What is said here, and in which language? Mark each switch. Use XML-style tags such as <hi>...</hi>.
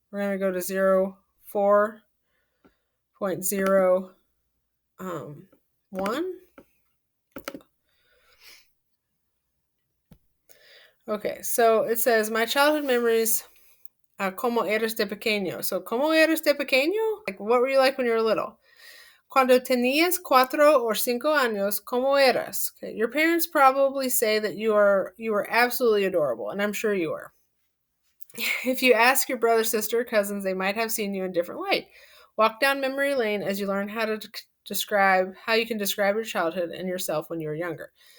<en>We're going to go to 04.01. Okay, so it says my childhood memories.</en> <es>¿Cómo eres de pequeño?</es> <en>So,</en> <es>¿cómo eres de pequeño?</es> <en>Like, what were you like when you were little?</en> <es>Cuando tenías 4 or 5 años, ¿cómo eras?</es> <en>Okay, your parents probably say that you were absolutely adorable, and I'm sure you were. If you ask your brother, sister, cousins, they might have seen you in a different light. Walk down memory lane as you learn how you can describe your childhood and yourself when you were younger.</en>